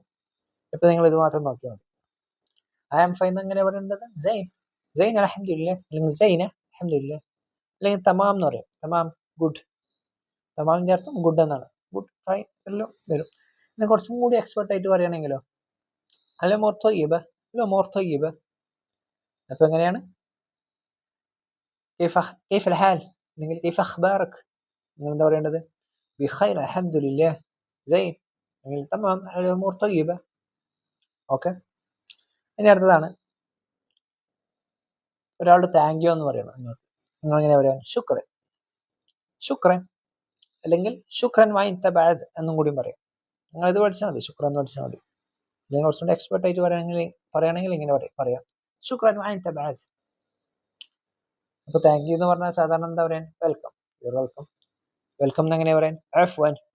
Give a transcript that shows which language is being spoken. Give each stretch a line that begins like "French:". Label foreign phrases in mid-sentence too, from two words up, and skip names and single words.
Malayalam: ഇപ്പൊ നിങ്ങൾ ഇത് മാത്രം നോക്കിയാൽ മതി.
English: I am fine
Malayalam: എങ്ങനെ പറയേണ്ടത്?
Arabic: زين، زين الحمد لله, അല്ലെങ്കിൽ زينة الحمد لله.
Malayalam: അല്ലെങ്കിൽ തമാം എന്ന് പറയും, തമാം, ഗുഡ്. തമാമിന്റെ അർത്ഥം ഗുഡ് എന്നാണ്.
English: good, fine
Malayalam: എല്ലാം വരും. ഇനി കുറച്ചും കൂടി എക്സ്പെർട്ട് ആയിട്ട് പറയുകയാണെങ്കിലോ
Arabic: الأمور طيبة الأمور طيبة
Malayalam: അപ്പോൾ എങ്ങനെയാണ്
Arabic: كيف الحال
Malayalam: അല്ലെങ്കിൽ
Arabic: كيف أخبارك
Malayalam: നിങ്ങൾ എന്താ പറയേണ്ടത്
Arabic: بخير الحمد لله زين
Malayalam: അല്ലെങ്കിൽ
Arabic: تمام الأمور طيبة
Malayalam: ഓക്കെ ഇനി അടുത്തതാണ് ഒരാളുടെ
English: thank you
Malayalam: എന്ന് പറയണം നിങ്ങൾ എങ്ങനെ പറയാം
Arabic: شكرا شكرا
Malayalam: അല്ലെങ്കിൽ
Arabic: شكرا وانت بعد
Malayalam: എന്നും കൂടി പറയാം നിങ്ങൾ ഇത് പഠിച്ചാൽ മതി ശുക്രൻ എന്ന് പഠിച്ചാൽ മതി അല്ലെങ്കിൽ കുറച്ചുകൂടി എക്സ്പെർട്ട് ആയിട്ട് പറയുകയാണെങ്കിൽ ഇങ്ങനെ പറയാം
Arabic: شكرا وانت بعد
Malayalam: അപ്പോൾ
English: thank you
Malayalam: എന്ന് പറഞ്ഞാൽ സാധാരണ എന്താ പറയാൻ
English: welcome your welcome welcome
Malayalam: എന്ന് എങ്ങനെ പറയാൻ അഫ്വൻ